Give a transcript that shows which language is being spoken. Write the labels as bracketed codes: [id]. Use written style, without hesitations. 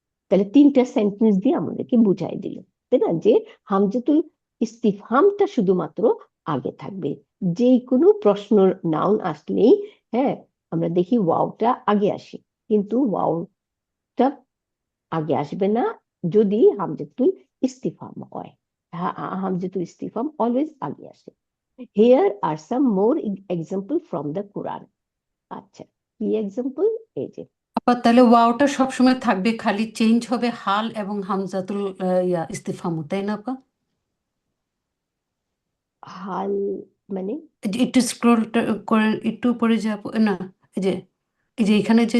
[bn] তাহলে 3টা সেন্টেন্স দিয়ে আমাদেরকে বুঝাই দিল, তাই না, যে হামজাতুল ইস্তিফহামটা শুধুমাত্র আগে থাকবে। যে কোনো প্রশ্নর নাউন আসলেই, হ্যাঁ, আমরা দেখি ওয়াওটা আগে আসে, কিন্তু ওয়াওটা আগে আসবে না যদি হামজাতুল ইস্তিফহাম হয়। হামজাতুল ইস্তিফহাম অলওয়েজ আগে আসে। [en] Here are some more example from the Quran. [bn] আচ্ছা, কি এক্সাম্পল? এই যে আপা তাহলে ওয়াওটা সবসময় থাকবে, খালি চেঞ্জ হবে হাল এবং হামজাতুল ইস্তিফহাম, তাই না আপা? হাল মানে একটু স্ক্রল করে একটু পরে যাব না, এই যে এখানে যে